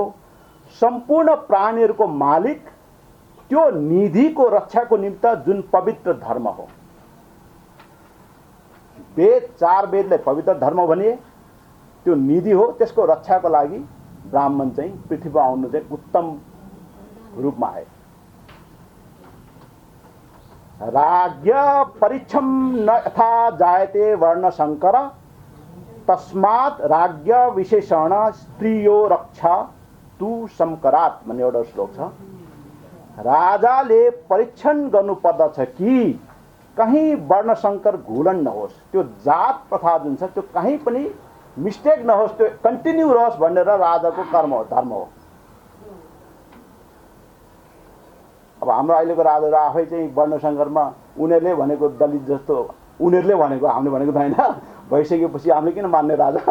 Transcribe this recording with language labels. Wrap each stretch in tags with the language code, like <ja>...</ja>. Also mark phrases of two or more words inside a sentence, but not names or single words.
<ne>सम्पूर्ण प्राणीहरूको मालिक त्यो निधिको रक्षाको निमित्त जुन पवित्र धर्म हो। वेद, 4 वेदलाई पवित्र धर्म भनिए, त्यो निधि हो। त्यसको रक्षाको लागि ब्राह्मण चाहिँ पृथ्वीमा आउनु चाहिँ उत्तम रूपमा आए।</ne> <sa>राज्य परीक्षम न यथा जायते वर्ण शंकर तस्मात् राज्य विशेषण स्त्रियो रक्षा तु शंकरात्</sa> <ne>भन्ने एउटा श्लोक छ। राजाले परीक्षण गर्नुपर्दछ कि कहीँ वर्णशंकर घुलन नहोस्, त्यो जात प्रथा जुन छ त्यो कहीँ पनि मिस्टेक नहोस्, त्यो कन्टिन्यू रहोस् भनेर राजाको कर्म हो, धर्म हो। अब हाम्रो अहिलेको राजाहरू आफै चाहिँ वर्णशंकरमा उनीहरूले भनेको दलित जस्तो, उनीहरूले भनेको हामीले भनेको त होइन, भइसकेपछि हामीले किन मान्ने राजा।</ne>